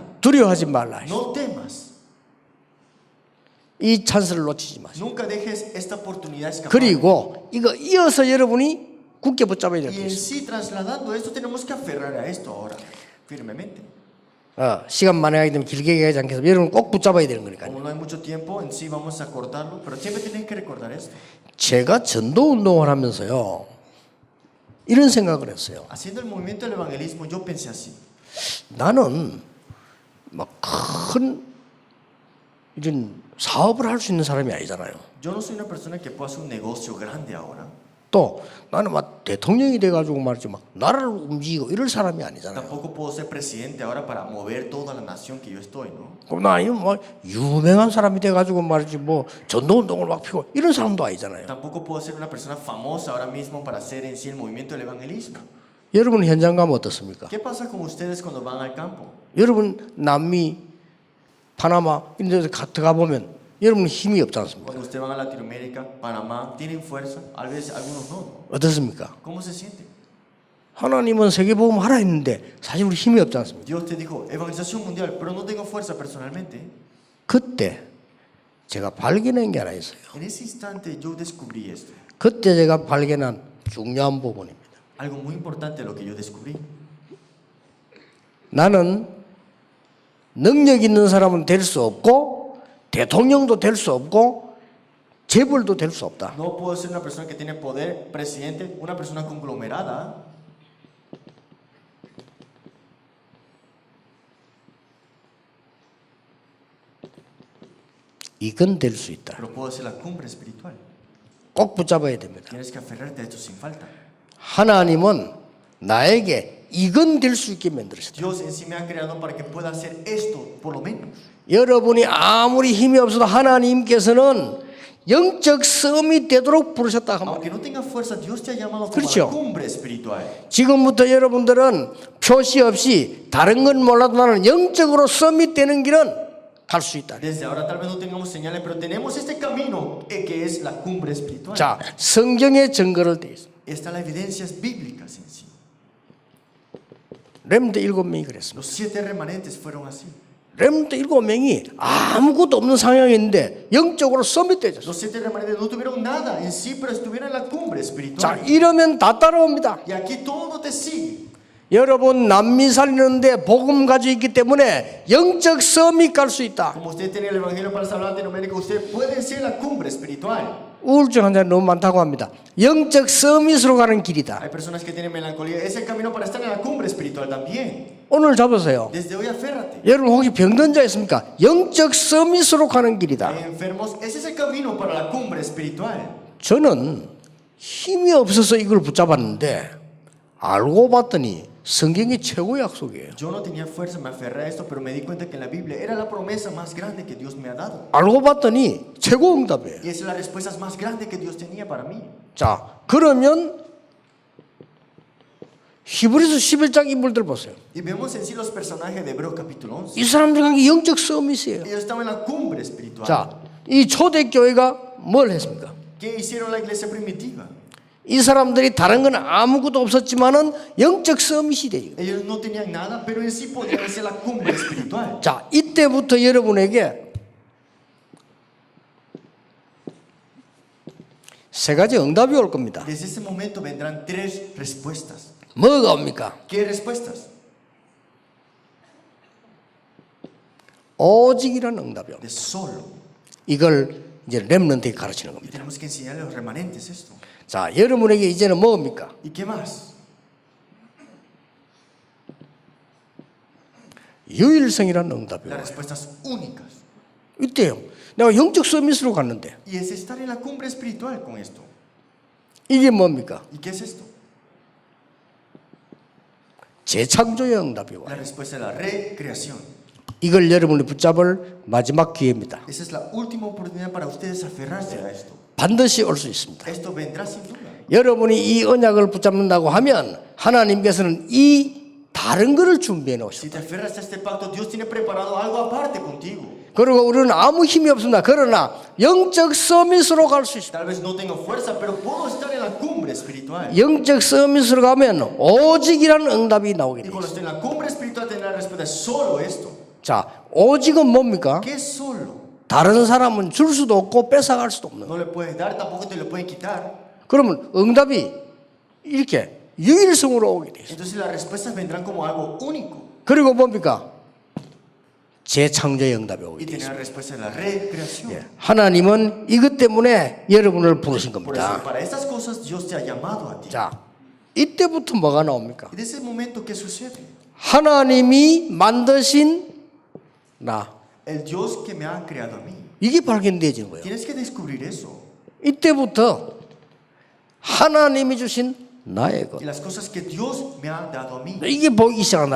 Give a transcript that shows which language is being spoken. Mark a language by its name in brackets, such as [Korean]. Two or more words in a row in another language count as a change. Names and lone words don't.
[Korean] 두려워하지 말라. [Spanish] No temas. [Korean] 이 찬스를 놓치지 마세요. [Spanish] Nunca dejes esta oportunidad escapar. [Korean] 그리고 이거 이어서 여러분이 굳게 붙잡아야 될 [Spanish] Y [Korean] 게 [Spanish] en [Korean] 있어요. [Spanish] sí, trasladando esto, tenemos que aferrar a esto ahora, firmemente. [Korean] 시간 만회하기 때문에 길게 얘기하지 않겠습니다. 여러분 꼭 붙잡아야 되는 거니까요. [Spanish] Como no hay mucho tiempo, en sí vamos a cortarlo, pero siempre tienes que recordar esto. [Korean] 제가 전도 운동을 하면서요, 이런 생각을 했어요. [Spanish] Haciendo el movimiento del evangelismo, yo pensé así. [Korean] 나는 막 큰 이런 사업을 할 수 있는 사람이 아니잖아요. [Spanish] Yo no soy una persona que pueda hacer un negocio grande ahora. [Korean] 또 나는 막 대통령이 돼가지고 말이죠, 막 나라를 움직이고 이럴 사람이 아니잖아요. [Spanish] Tampoco puedo ser presidente ahora para mover toda la nación que yo estoy, ¿no? [Korean] 그럼 나 아니면 뭐 유명한 사람이 돼가지고 말이지 뭐 전도 운동을 막 피고 이런 사람도 아니잖아요. [Spanish] Tampoco puedo ser una persona famosa ahora mismo para hacer en sí el movimiento del evangelismo. [Korean] 여러분 현장 가면 어떻습니까? [Spanish] ¿Qué pasa con ustedes cuando van al campo? [Korean] 여러분 남미, 파나마 이런 데서 들어가 보면 여러분 힘이 없지 않습니까? [Spanish] Cuando ustedes van a Latinoamérica, Panamá, ¿tienen fuerza? A veces algunos no. [Korean] 어떻습니까? [Spanish] ¿Cómo se sienten? [Korean] 하나님은 세계복음 하라 했는데 사실 우리 힘이 없지 않습니까? [Spanish] Dios te dijo, evangelización mundial, pero no tengo fuerza personalmente. [Korean] 그때 제가 발견한 게 하나 있어요. [Spanish] En ese instante yo descubrí esto. [Korean] 그때 제가 발견한 중요한 부분입니다. [Spanish] Algo muy importante lo que yo descubrí. [Korean] 나는 능력 있는 사람은 될 수 없고 대통령도 될 수 없고 재벌도 될 수 없다. [Spanish] No puedo ser una persona que tiene poder, presidente, una persona conglomerada. [Korean] 이건 될 수 있다. [Spanish] Pero puedo ser la cumbre espiritual. [Korean] 꼭 붙잡아야 됩니다. [Spanish] Tienes que aferrarte a esto sin falta. [Korean] 하나님은 나에게 이건 될 수 있게 만들었어요. [Spanish] Dios en sí me ha creado para que pueda hacer esto, por lo menos. [Korean] 여러분이 아무리 힘이 없어도 하나님께서는 영적 섬이 되도록 부르셨다 하면 [Spanish] Aunque no tenga fuerza, Dios te ha llamado como [Korean] 그렇죠. [Spanish] la cumbre espiritual. [Korean] 지금부터 여러분들은 표시 없이 다른 건 몰라도 나는 영적으로 섬이 되는 길은 갈 수 있다. [Spanish] Desde ahora tal vez no tengamos señales, pero tenemos este camino que es la cumbre espiritual. [Korean] 자, 성경의 증거를 대 있습니다. [Spanish] Están las evidencias bíblicas en sí. [Korean] 렘드 7명이 그랬습니다. [Spanish] Los 7 remanentes fueron así. [Korean] 렘드 7명이 아무것도 없는 상황인데 영적으로 섬이 되졌어요. [Spanish] Los 7 remanentes no tuvieron nada en sí, pero estuvieron en la cumbre [Korean] 자, [Spanish] espiritual. [Korean] 이러면 다 따라옵니다. [Spanish] Y aquí todo te sigue. [Korean] 여러분 남미 살리는데 복음 가지고 있기 때문에 영적 섬이 갈 수 있다. [Spanish] Como usted tiene el evangelio para salvar a Latinoamérica, usted puede ser la cumbre espiritual. [Korean] 우울증 환자 너무 많다고 합니다. 영적 서밋으로 가는 길이다. [Spanish] Hay personas que tienen melancolía. Es el camino para estar en la cumbre espiritual también. [Korean] 오늘 잡으세요. [Spanish] Desde hoy aférrate. [Korean] 여러분 혹시 병든 자 있습니까? 영적 서밋으로 가는 길이다. [Spanish] Hay enfermos. Ese es el camino para la cumbre espiritual. [Korean] 저는 힘이 없어서 이걸 붙잡았는데 알고 봤더니 성경의 최고의 약속이에요. [Spanish] Yo no tenía fuerza, me aferré a esto, pero me di cuenta que en la Biblia era la promesa más grande que Dios me ha dado. [Korean] 알고 봤더니 최고 응답이에요. [Spanish] Y esa es la respuesta más grande que Dios tenía para mí. [Korean] 자, 그러면 히브리서 11장 인물들 보세요. [Spanish] Y vemos en sí los personajes de Hebreo capítulo 11. [Korean] 이 사람들에게 영적 서밋이에요. [Spanish] Ellos estaban en la cumbre espiritual. [Korean] 자, 이 초대교회가 뭘 했습니까? [Spanish] ¿Qué hicieron la iglesia primitiva? [Korean] 이 사람들이 다른 건 아무것도 없었지만은 영적 서밋이 돼요. [Spanish] Ellos no tenían nada, pero en sí podían ser la cumbre espiritual. [Korean] 자, 이때부터 여러분에게 세 가지 응답이 올 겁니다. [Spanish] Desde ese momento vendrán tres respuestas. [Korean] 뭐가 옵니까? [Spanish] ¿Qué respuestas? [Korean] 오직이라는 응답이 옵니다. [Spanish] De solo. [Korean] 이걸 이제 렘넌트에 가르치는 [Spanish] Y [Korean] 겁니다. [Spanish] tenemos que enseñarle a los remanentes esto. [Korean] 자, 여러분에게 이제는 뭡니까? [Spanish] ¿Y qué más? [Korean] 유일성이라는 응답이 [Spanish] Las [Korean] 와요. [Spanish] respuestas únicas. [Korean] 이때요. 내가 영적 서밋으로 갔는데 [Spanish] Y es estar en la cumbre espiritual con esto. [Korean] 이게 뭡니까? [Spanish] ¿Y qué es esto? [Korean] 재창조의 응답이 [Spanish] La [Korean] 와요. [Spanish] respuesta es la recreación. [Korean] 이걸 여러분이 붙잡을 마지막 기회입니다. [Spanish] Esa es la última oportunidad para ustedes aferrarse a esto. [Korean] 반드시 올 수 있습니다. [Spanish] Esto vendrá sin duda. [Korean] 여러분이 이 언약을 붙잡는다고 하면 하나님께서는 이 다른 것을 준비해 [Spanish] Si [Korean] 놓으셨다. [Spanish] te aferras a este pacto, Dios tiene preparado algo aparte contigo. [Korean] 그리고 우리는 아무 힘이 없습니다. 그러나 영적 서밋으로 갈 수 있습니다. [Spanish] Tal vez no tengo fuerza, pero puedo estar en la cumbre espiritual. [Korean] 영적 서밋으로 가면 오직이라는 응답이 나오게 [Spanish] Y [Korean] 돼요. [Spanish] cuando esté en la cumbre espiritual tendrá la respuesta solo esto. [Korean] 자, 오직은 뭡니까? [Spanish] ¿Qué es solo? [Korean] 다른 사람은 줄 수도 없고 뺏어갈 수도 없는 거예요. [Spanish] No le puedes dar, tampoco te lo pueden quitar. [Korean] 그러면 응답이 이렇게 유일성으로 오게 돼요. [Spanish] Entonces las respuestas vendrán como algo único. [Korean] 그리고 뭡니까? 재창조의 응답이 오게 [Spanish] Y [Korean] 돼요. [Spanish] tener la respuesta de la recreación. [Korean] 하나님은 이것 때문에 여러분을 부르신 [Spanish] Por eso, [Korean] 겁니다. [Spanish] para estas cosas, Dios te ha llamado a ti. [Korean] 자, 이때부터 뭐가 나옵니까? [Spanish] Y de ese momento, ¿qué sucede? [Korean] 하나님이 만드신 나. [Spanish] El Dios que me ha creado a mí. [Korean] 이게 발견되어지는 거예요. [Spanish] Tienes que descubrir eso. [Korean] 이때부터 하나님이 주신 나의 것. [Spanish] Y las cosas que Dios me ha dado a mí. [Korean] 이게 보이기 시작한단